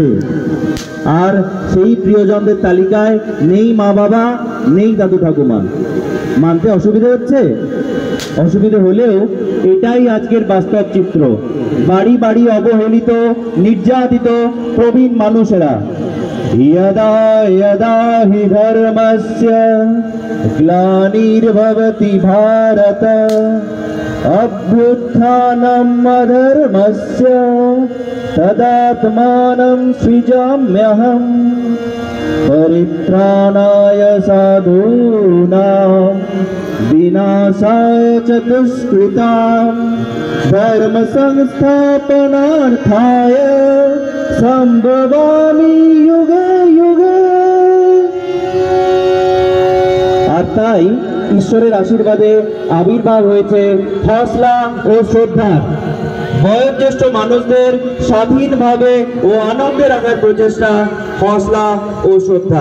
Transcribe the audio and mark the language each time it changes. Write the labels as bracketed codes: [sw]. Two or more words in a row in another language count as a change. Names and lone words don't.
[bn] আর সেই প্রিয়জনদের তালিকায় নেই মা বাবা, নেই দাদু ঠাকুমা। মানতে অসুবিধা হচ্ছে? অসুবিধা হলেও এটাই আজকের বাস্তব চিত্র। বাড়ি বাড়ি অবহেলিত, নির্যাতিত প্রবীণ মানুষেরা। [sa] यदा यदा हि धर्मस्य ग्लानिर्भवति भारत अभ्युत्थानम् अधर्मस्य तदात्मानं सृजाम्यहम् परित्राणाय साधूनां विनाशाय च दुष्कृतां धर्म संस्थापनार्थाय संभवामि युगे युगे। [bn] আর তাই ঈশ্বরের আশীর্বাদে আবির্ভাব হয়েছে হসলা ও শ্রদ্ধা। বয়োজ্যেষ্ঠ মানুষদের স্বাধীনভাবে ও আনন্দে রাখার প্রচেষ্টা হসলা ও শ্রদ্ধা।